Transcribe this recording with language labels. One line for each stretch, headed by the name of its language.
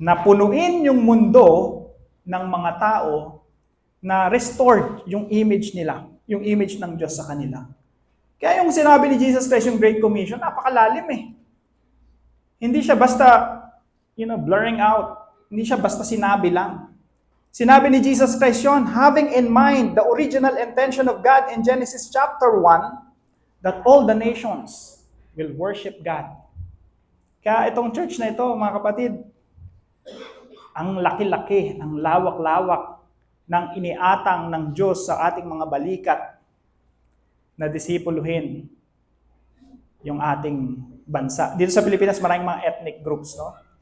Filipino: Napunuin yung mundo ng mga tao na restored yung image nila, yung image ng Diyos sa kanila. Kaya yung sinabi ni Jesus Christ, yung Great Commission, napakalalim eh. Hindi siya basta, blurring out. Hindi siya basta sinabi lang. Sinabi ni Jesus Christ yun,
English: having in mind the original intention of God in Genesis chapter 1, that all the nations will worship God.
Filipino: Kaya itong church na ito, mga kapatid, ang laki-laki, ang lawak-lawak ng iniatang ng Diyos sa ating mga balikat na disipuluhin yung ating bansa. Dito sa Pilipinas, maraming mga ethnic groups, no?